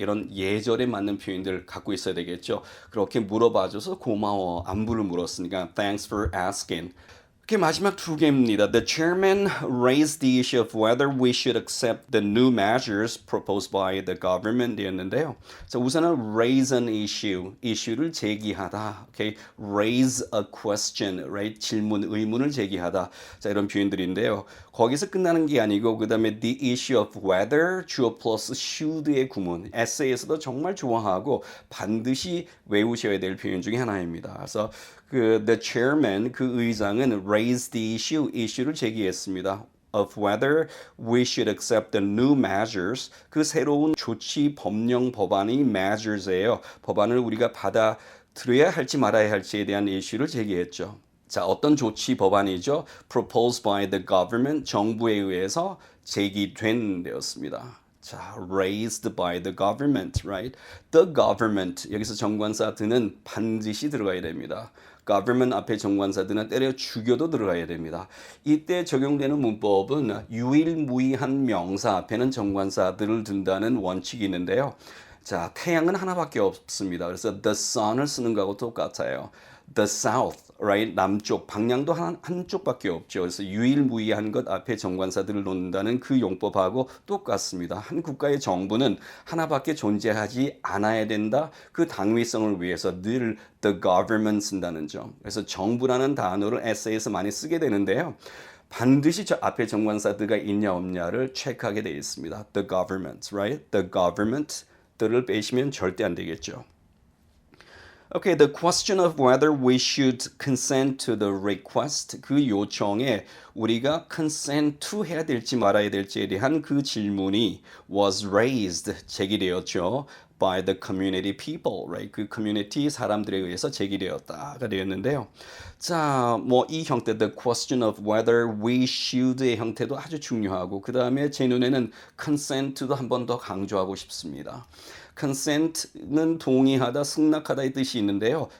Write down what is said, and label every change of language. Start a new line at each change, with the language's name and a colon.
Korean: 이런 예절에 맞는 표현들 갖고 있어야 되겠죠. 그렇게 물어봐줘서 고마워. 안부를 물었으니까
English: Thanks for asking.
Korean: 그 마지막 두 개입니다.
English: The chairman raised the issue of whether we should accept the new measures proposed by the government
Korean: 이었는데요. 자, 우선은
English: raise an issue,
Korean: 이슈를 제기하다.
English: Okay, raise a question, right?
Korean: 질문, 의문을 제기하다. 자, 이런 표현들인데요. 거기서 끝나는 게 아니고 그 다음에
English: the issue of whether
Korean: 주어 플러스 should의 구문. 에세이에서도 정말 좋아하고 반드시 외우셔야 될 표현 중에 하나입니다. 그래서
English: the chairman,
Korean: 그 의장은
English: raised the issue,
Korean: 이슈를 제기했습니다.
English: of whether we should accept the new measures,
Korean: 그 새로운 조치 법령 법안이
English: measures예요.
Korean: 법안을 우리가 받아들여야 할지 말아야 할지에 대한 이슈를 제기했죠. 자, 어떤 조치 법안이죠?
English: proposed by the government,
Korean: 정부에 의해서 제기된 되었습니다.
English: 자, raised by the government, right?
Korean: The government, 여기서 정관사 드는 반드시 들어가야 됩니다. government 앞에 정관사들은 때려 죽여도 들어가야 됩니다. 이때 적용되는 문법은 유일무이한 명사 앞에는 정관사들을 둔다는 원칙이 있는데요. 자, 태양은 하나밖에 없습니다. 그래서 the sun을 쓰는 거하고 똑같아요.
English: The south, right?
Korean: 남쪽, 방향도 한쪽밖에 없죠. 그래서 유일무이한 것 앞에 정관사들을 놓는다는 그 용법하고 똑같습니다. 한 국가의 정부는 하나밖에 존재하지 않아야 된다. 그 당위성을 위해서 늘
English: the government
Korean: 쓴다는 점. 그래서 정부라는 단어를 에세이에서 많이 쓰게 되는데요. 반드시 저 앞에 정관사들가 있냐 없냐를 체크하게 되어 있습니다.
English: The government, right? The government
Korean: 들을 빼시면 절대 안 되겠죠.
English: Okay, the question of whether we should consent to the request,
Korean: 그 요청에 우리가
English: consent to
Korean: 해야 될지 말아야 될지에 대한 그 질문이
English: was raised,
Korean: 제기되었죠.
English: by the community people, right?
Korean: 그 커뮤니티 사람들에 의해서 제기되었다가 되었는데요. 자, 뭐 이 형태,
English: the question of whether we should
Korean: 의 형태도 아주 중요하고 그 다음에 제 눈에는 consent도 한 번 더 강조하고 싶습니다. consent는 동의하다, 승낙하다의 뜻이 있는데요.